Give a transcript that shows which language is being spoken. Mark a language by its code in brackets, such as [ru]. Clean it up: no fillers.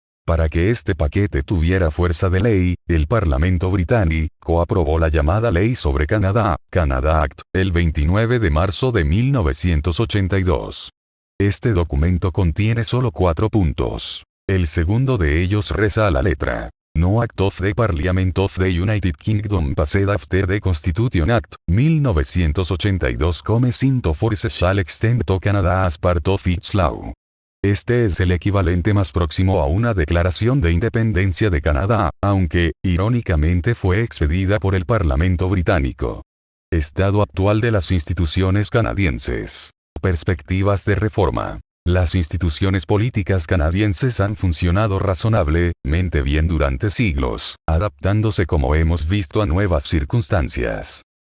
[es] Para que este paquete tuviera fuerza de ley, el Parlamento británico aprobó la llamada Ley sobre Canadá, Canada Act, el 29 de marzo de 1982. Este documento contiene solo 4 puntos. El segundo de ellos reza a la letra. [en] No Act of the Parliament of the United Kingdom passed after the Constitution Act, 1982 comes into force shall extend to Canada as part of its law. [es] Este es el equivalente más próximo a una declaración de independencia de Canadá, aunque, irónicamente fue expedida por el Parlamento británico. Estado actual de las instituciones canadienses. Perspectivas de reforma. Las instituciones políticas canadienses han funcionado razonablemente bien durante siglos, adaptándose como hemos visto a nuevas circunstancias.